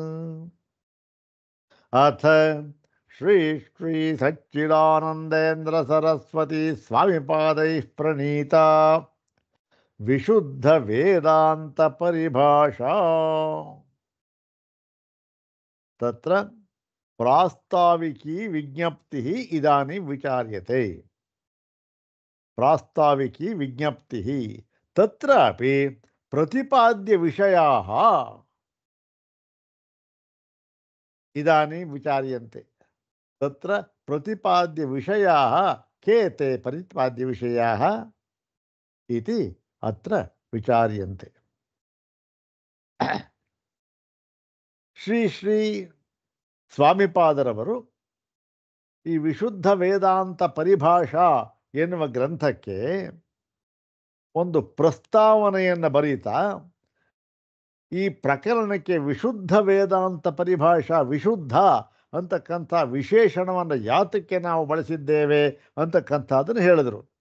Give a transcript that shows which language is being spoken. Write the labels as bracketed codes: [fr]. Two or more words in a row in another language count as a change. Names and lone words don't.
[sa] ಅಥ ಶ್ರೀ ಶ್ರೀ ಸಚ್ಚಿದಾನಂದೇಂದ್ರ ಸರಸ್ವತಿ ಸ್ವಾಮಿಪಾದೈಃ ಪ್ರಣೀತಾ ವಿಶುದ್ಧ ವೇದಾಂತ ಪರಿಭಾಷಾ. ತತ್ರ ಪ್ರಾಸ್ತಾವಿಕಿ ವಿಜ್ಞಪ್ತಿ ಇದಾನಿಂ ವಿಚಾರ್ಯತೆ. ಪ್ರಾಸ್ತಾವಿಕಿ ವಿಜ್ಞಪ್ತಿ ತತ್ರಾಪಿ ಪ್ರತಿಪಾದ್ಯ ವಿಷಯಾಃ ಇದಾನಿಂ ವಿಚಾರ್ಯಂತೆ. ತತ್ರ ಪ್ರತಿಪಾದ್ಯ ವಿಷಯಾಃ के ते ಪ್ರತಿಪಾದ್ಯ ವಿಷಯಾಃ ಇತಿ ಅತ್ರ ವಿಚಾರ್ಯಂತೆ. [kn] ಶ್ರೀ ಶ್ರೀ ಸ್ವಾಮಿಪಾದರವರು ಈ ವಿಶುದ್ಧ ವೇದಾಂತ ಪರಿಭಾಷಾ ಎನ್ನುವ ಗ್ರಂಥಕ್ಕೆ ಒಂದು ಪ್ರಸ್ತಾವನೆಯನ್ನು ಬರೀತಾ ಈ ಪ್ರಕರಣಕ್ಕೆ ವಿಶುದ್ಧ ವೇದಾಂತ ಪರಿಭಾಷಾ, ವಿಶುದ್ಧ ಅಂತಕ್ಕಂಥ ವಿಶೇಷಣವನ್ನು ಯಾತಕ್ಕೆ ನಾವು ಬಳಸಿದ್ದೇವೆ ಅಂತಕ್ಕಂಥದ್ದನ್ನು ಹೇಳಿದರು.